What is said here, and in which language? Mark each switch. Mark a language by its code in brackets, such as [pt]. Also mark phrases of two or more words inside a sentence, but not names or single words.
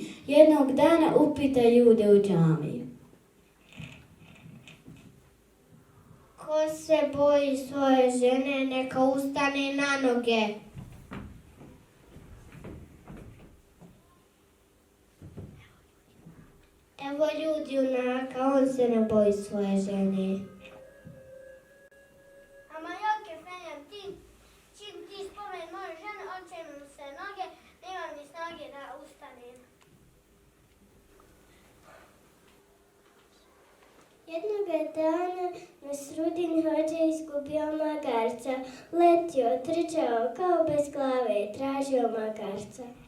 [bs] Jednog dana upita ljude u džamiji. Ko se boji svoje žene, neka ustane na noge. Evo ljudi junaka, on se ne boji svoje žene. [tr] Ama yok efendim, čim ti spomen moju ženu, oče mu se noge, nemam ni snage da ustanem. [bs] Jednoga dana na Srudin hođa izgubio magarca. Letio, trčao kao bez glave i tražio magarca.